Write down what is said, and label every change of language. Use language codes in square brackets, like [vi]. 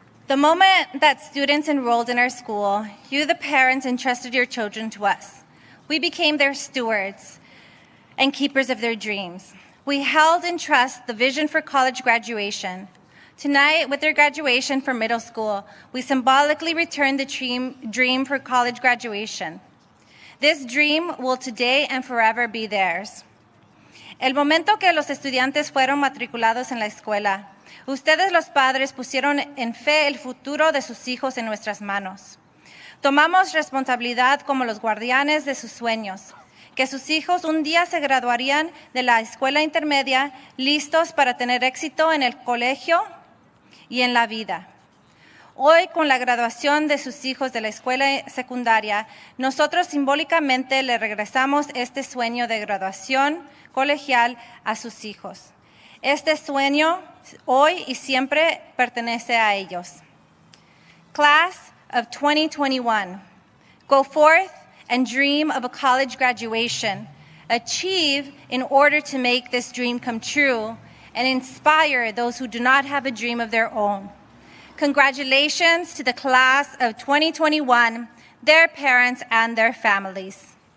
[en] The moment that students enrolled in our school, you, the parents, entrusted your children to us. We became their stewards and keepers of their dreams. We held in trust the vision for college graduation. Tonight, with their graduation from middle school, we symbolically return the dream for college graduation. This dream will today and forever be theirs. [es] El momento que los estudiantes fueron matriculados en la escuela, ustedes los padres pusieron en fe el futuro de sus hijos en nuestras manos. Tomamos responsabilidad como los guardianes de sus sueños, que sus hijos un día se graduarían de la escuela intermedia listos para tener éxito en el colegio y en la vida. Hoy, con la graduación de sus hijos de la escuela secundaria, nosotros simbólicamente le regresamos este sueño de graduación colegial a sus hijos. Este sueño hoy y siempre pertenece a ellos. [en] Class of 2021, go forth and dream of a college graduation. Achieve in order to make this dream come true and inspire those who do not have a dream of their own. Congratulations to the class of 2021, their parents, and their families.